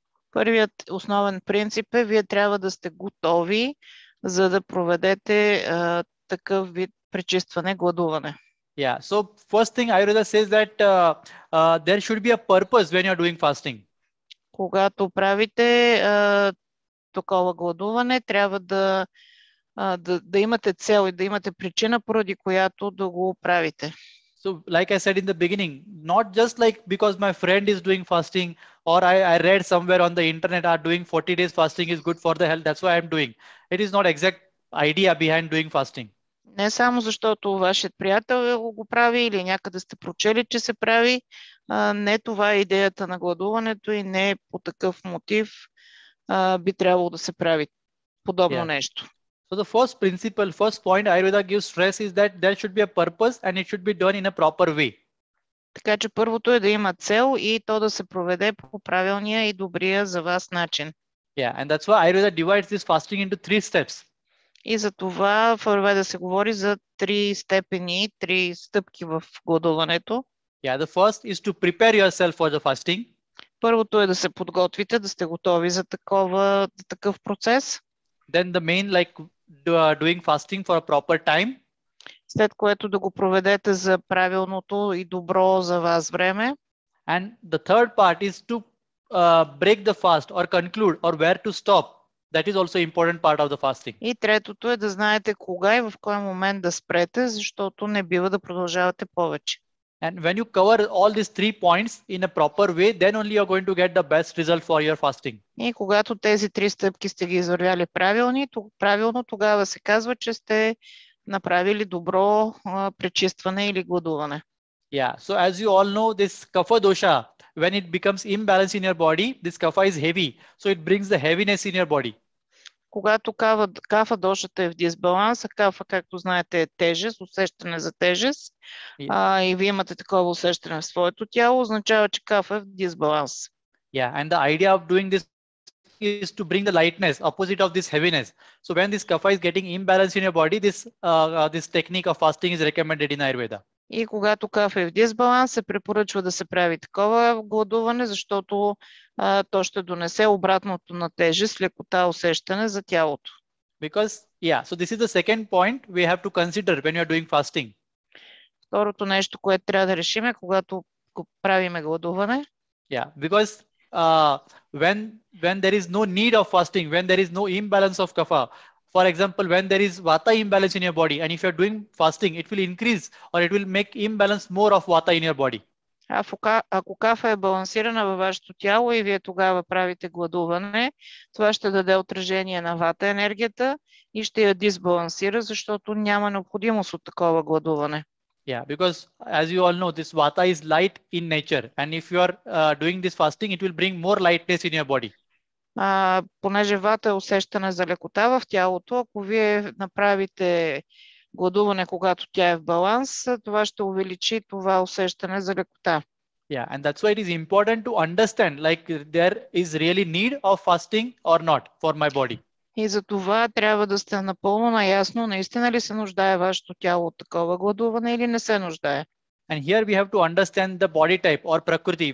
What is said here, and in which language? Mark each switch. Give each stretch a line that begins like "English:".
Bulgarian: Първият основен принцип е, вие трябва да сте готови, за да проведете такъв вид пречистване, гладуване.
English: Yeah. So first thing Ayurveda says that there should be a purpose when you are doing fasting.
Bulgarian: Когато правите такова гладуване, трябва да имате цел и да имате причина, поради която да го правите.
English: So like I said in the beginning, not just like because my friend is doing fasting or I read somewhere on the internet are doing 40 days fasting is good for the health. That's why I'm doing. It is not exact idea behind doing fasting.
Bulgarian: Не само защото вашият приятел го прави или някъде сте прочели, че се прави. Не това е идеята на гладуването и не по такъв мотив би трябвало да се прави подобно нещо.
English: So the first principle, first point Ayurveda gives stress is that there should be a purpose and it should be done in a proper way.
Bulgarian: Така че първото е да има цел и то да се проведе по правилния и добрия за вас начин.
English: Yeah, and that's why Ayurveda divides this fasting into 3 steps.
Bulgarian: И за това в Аюрведа се говори за 3 степени, 3 стъпки в гладуването.
English: Yeah, the first is to prepare yourself for the fasting.
Bulgarian: Първото е да се подготвите, да сте готови за такъв процес.
English: Then the main doing fasting for a proper time.
Bulgarian: След което да го проведете за правилното и добро за вас време.
English: And the third part is to break the fast or conclude or where to stop. That is also important part of the fasting.
Bulgarian: И третото е да знаете кога и в кой момент да спрете, защото не бива да продължавате повече.
English: And when you cover all these 3 points in a proper way, then only you are going to get the best result for your fasting.
Bulgarian: И когато тези 3 стъпки сте ги извървяли правилно, тогава се казва, че сте направили добро пречистване или гладуване.
English: Yeah, so as you all know, this kapha dosha, when it becomes imbalanced in your body, this kapha is heavy, so it brings the heaviness in your body.
Bulgarian: Когато кафа дошата е в дисбаланс, а кафа, както знаете, е тежест, усещане за тежест, и вие имате такова усещане в своето тяло, означава, че кафа е в дисбаланс.
English: Yeah, and the idea of doing this is to bring the lightness, opposite of this heaviness. So when this kapha is getting imbalanced in your body, this technique of fasting is recommended in Ayurveda.
Bulgarian: И когато кафа е в дисбаланс, се препоръчва да се прави такова гладуване, защото то ще донесе обратното на тежест, лекота, усещане за тялото.
English: Because, yeah, so this is the second point we have to consider when you are doing fasting.
Bulgarian: Второто нещо, което трябва да решим е, когато правиме гладуване.
English: Yeah, because when there is no need of fasting, when there is no imbalance of kapha, for example, when there is vata imbalance in your body, and if you are doing fasting, it will increase or it will make imbalance more of vata in your body.
Bulgarian: Ако кафа е балансирана във вашето тяло и вие тогава правите гладуване, това ще даде отражение на вата енергията и ще я дисбалансира, защото няма необходимост от такова гладуване.
English: Yeah, because as you all know, this vata is light in nature, and if you are doing this fasting, it will bring more lightness in your body.
Bulgarian: Понеже вата е усещане за лекота в тялото, ако вие направите гладуване, когато тя е в баланс, това ще увеличи това усещане за лекота.
English: Yeah, and that's why it is important to understand like there is really need of fasting or not for my body.
Bulgarian: И за това трябва да сте напълно наясно, наистина ли се нуждае вашето тяло от такова гладуване или не се нуждае.
English: And here we have to understand the body type or prakriti.